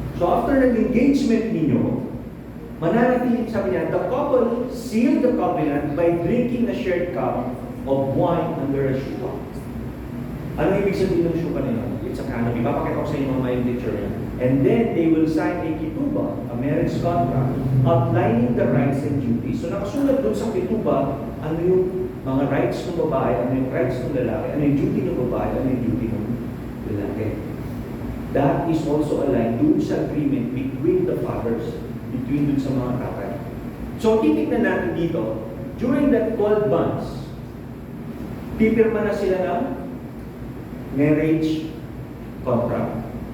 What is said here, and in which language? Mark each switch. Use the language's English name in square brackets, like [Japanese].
[English] So after [Filipino] nag-engagement ninyo, mananatili, sabi niya, [English] the couple sealed the covenant by drinking a shared cup of wine under a shuka. [Filipino] Ano ibig sabihin ng shuka na yun? [English] It's a canopy. [Filipino] Papakita ko sa inyo mga yung picture niya. [English] And then they will sign a kituba, a marriage contract, outlining the rights and duties. [Filipino] So nakasulat doon sa kituba, ano yung mga rights ng babae, ano yung rights ng lalaki, ano yung duty ng babae, ano yung duty ng lalaki. [English] That is also aligned dun sa agreement between the fathers, between [Filipino] dun sa mga tatay. So, titignan natin dito, during that 12 months, pipirma na sila ng marriage contract.